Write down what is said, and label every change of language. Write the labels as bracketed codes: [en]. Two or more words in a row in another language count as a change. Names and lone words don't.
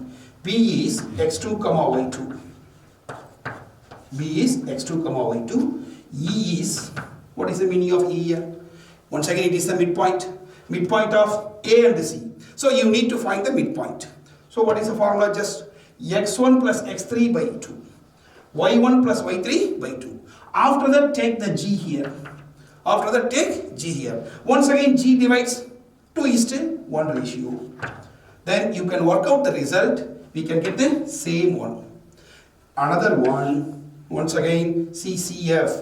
[en] B is x2 comma y2. B is x2 comma y2. E is, what is the meaning of E here? Once again, it is the midpoint. Midpoint of A and C. So you need to find the midpoint. So what is the formula? Just x1 plus x3 by 2. y1 plus y3 by 2. After that, take the G here. After that, take G here. Once again, G divides 2:1 ratio. Then you can work out the result. We can get the same one. Another one, once again, CCF.